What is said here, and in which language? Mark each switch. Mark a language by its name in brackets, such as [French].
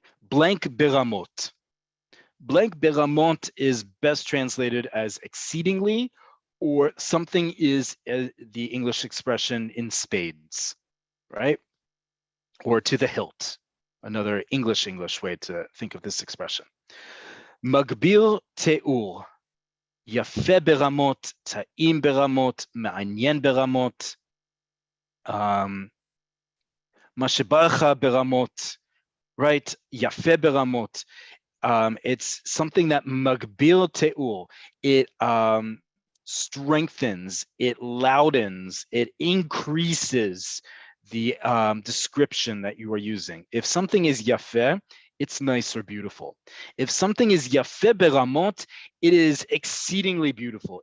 [English] Blank beramot. Blank beramot is best translated as exceedingly, or something is the English expression in spades, right? Or to the hilt, another English way to think of this expression. [Hebrew] Magbir te'ur. יפה ברמות, טעים ברמות, מעניין ברמות, מה שבא לך ברמות, [English] right? [Hebrew] יפה ברמות. [English] It's something that [Hebrew] מגביר תיאור. [English] It strengthens, it loudens, it increases the description that you are using. If something is yafeh, it's nice or beautiful. If something is yafeh beramot, it is exceedingly beautiful.